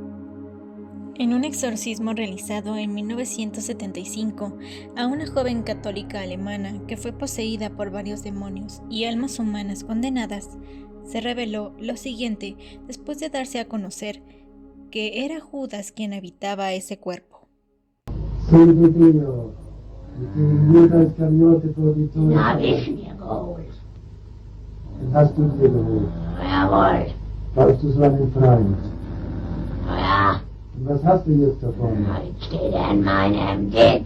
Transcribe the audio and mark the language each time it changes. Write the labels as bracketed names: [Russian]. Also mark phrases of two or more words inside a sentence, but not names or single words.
[Spanish] En un exorcismo realizado en 1975 a una joven católica alemana que fue poseída por varios demonios y almas humanas condenadas, se reveló lo siguiente después de darse a conocer que era Judas quien habitaba ese cuerpo. [German] Na, wissen wir geholt. Den hast du dir geholt. Jawohl. Glaubst du, es war ein Freund? Ja. Und was hast du jetzt davon? Na, jetzt steht er in meinem Sitz.